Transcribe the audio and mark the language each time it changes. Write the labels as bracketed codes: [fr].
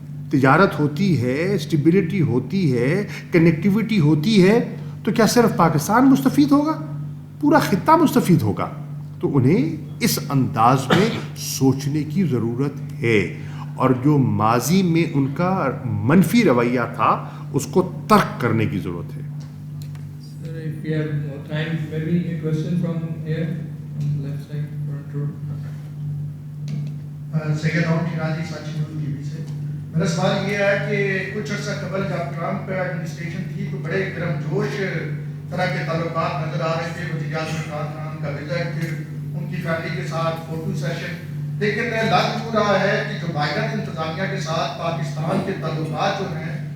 [ur] تجارت ہوتی ہے, اسٹیبلٹی ہوتی ہے, کنیکٹیوٹی ہوتی ہے, تو کیا صرف پاکستان مستفید ہوگا؟ پورا خطہ مستفید ہوگا. تو انہیں اس انداز میں سوچنے کی ضرورت ہے اور جو ماضی میں ان کا منفی رویہ تھا اس کو ترک کرنے کی ضرورت ہے. [en] Sir, if we have more time, maybe a question from here, on the left side, front row. [ur] Syed round Shirazi such news T V سے. میرا سوال یہ ہے کہ کچھ عرصہ قبل جب ٹرمپ ایڈمنسٹریشن تھی تو بڑے گرم جوش طرح کے تعلقات نظر آ رہے تھے. وزیر اعظم عمران خان کا وزٹ, پھر ان کی فیملی کے ساتھ فوٹو سیشن. لیکن لگ رہا ہے کہ جو بائیڈن انتظامیہ کے ساتھ پاکستان کے تعلقات جو ہیں